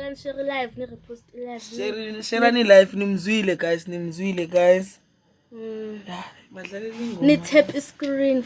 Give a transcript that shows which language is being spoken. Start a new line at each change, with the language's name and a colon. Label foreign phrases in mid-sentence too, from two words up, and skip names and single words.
English: share live, ni repost live.
Zulu: Share ni live nimzwile
English: guys. Yeah,
Zulu: badlalele ingoma.
English: Ni tap screen.